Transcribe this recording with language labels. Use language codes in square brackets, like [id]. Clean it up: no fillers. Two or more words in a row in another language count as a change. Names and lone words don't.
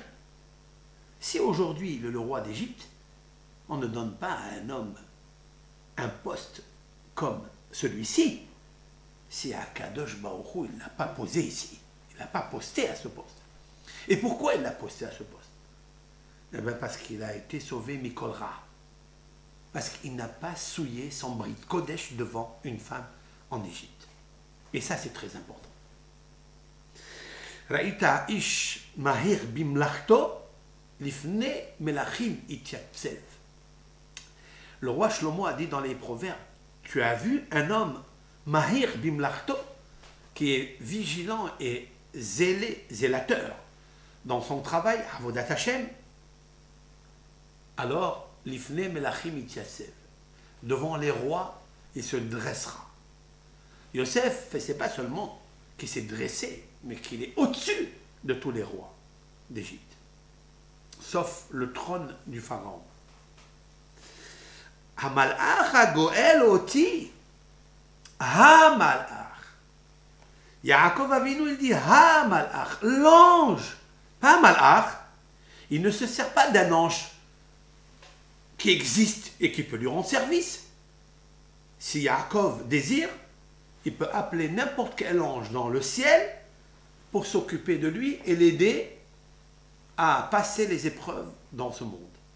[fr] Si aujourd'hui le roi d'Égypte, on ne donne pas à un homme un poste comme celui-ci, si [he] הקדוש ברוך הוא, [fr] il ne l'a pas posé ici, il ne l'a pas posté à ce poste. Et pourquoi il l'a posté à ce poste? Eh bien parce qu'il a été sauvé [he] מכל רע. [fr] Parce qu'il n'a pas souillé son [he] ברית קודש [fr] devant une femme en Égypte. Et ça c'est très important. [he] ראית איש מהיר במלאכתו לפני מלכים יתיצב. [fr] Le roi Shlomo a dit dans les proverbes, tu as vu un homme [he] מהיר במלאכתו [fr] qui est vigilant et zélateur dans son travail, [he] עבודת השם. [fr] Alors, [he] לפני מלכים יתיצב, [fr] devant les rois, il se dressera. Yosef, c'est pas seulement qu'il s'est dressé, mais qu'il est au-dessus de tous les rois d'Égypte, sauf le trône du pharaon. [he] המלאך הגואל אותי, המלאך. [fr] Yaakov Avinu, il dit hamalach, l'ange, pas malach. Il ne se sert pas d'un ange qui existe et qui peut lui rendre service. Si Yaakov désire, il peut appeler n'importe quel ange dans le ciel pour s'occuper de lui et l'aider à passer les épreuves dans ce monde.